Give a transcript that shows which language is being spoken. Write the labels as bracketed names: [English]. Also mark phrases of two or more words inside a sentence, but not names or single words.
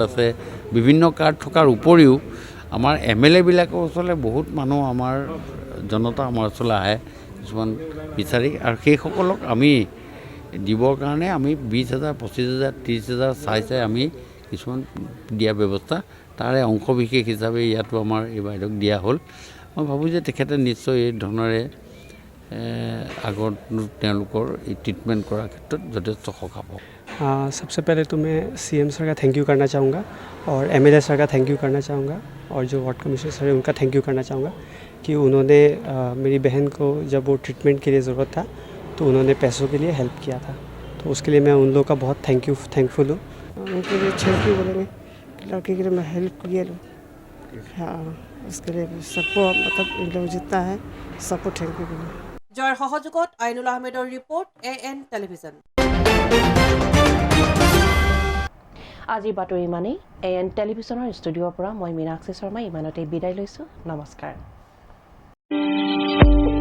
[Assamese] আছে বিভিন্ন কাৰ্ড থকাৰ উপৰিও আমাৰ MLA বিলাকৰ ওচৰলৈ বহুত মানুহ আমাৰ জনতা আমাৰ ওচৰলৈ আহে কিছুমান বিচাৰি আৰু সেইসকলক আমি দিবৰ কাৰণে আমি 20,000 25,000 30,000 চাই আমি কিছুমান দিয়া ব্যৱস্থা তাৰে অংশ বিশেষ হিচাপে ইয়াতো আমাৰ এই বাইদেউক দিয়া হ'ল মই ভাবোঁ যে তেখেতে নিশ্চয় এই ধৰণৰে আগত তেওঁলোকৰ এই ট্ৰিটমেণ্ট কৰাৰ ক্ষেত্ৰত যথেষ্ট সকাহ পাব [Hindi] सबसे पहले तो मैं CM सर का [English] thank you [Hindi] करना चाहूँगा और MLA सर का [English] thank you [Hindi] करना चाहूँगा और जो [English] ward commissioner [Hindi] सर है उनका [English] thank you [Hindi] करना चाहूँगा कि उन्होंने मेरी बहन को जब वो ट्रीटमेंट के लिए ज़रूरत था तो उन्होंने पैसों के लिए हेल्प किया था तो उसके लिए मैं उन लोगों का बहुत थैंकफुल हूँ उनके लिए [English] thank you [Hindi] बोलेंगे लड़के के लिए मैं हेल्प किया हाँ उसके लिए सबको मतलब इन लोग जितना है सबको [English] thank you [Hindi] बोलेंगे [Assamese] জয়ৰ সহযোগত আইনুল আহমেদৰ ৰিপৰ্ট AN টেলিভিজন আজি বাতৰি ইমানেই AN টেলিভিজনৰ ষ্টুডিঅ'ৰ পৰা মই মীনাক্ষী শৰ্মা ইমানতে বিদায় লৈছোঁ নমস্কাৰ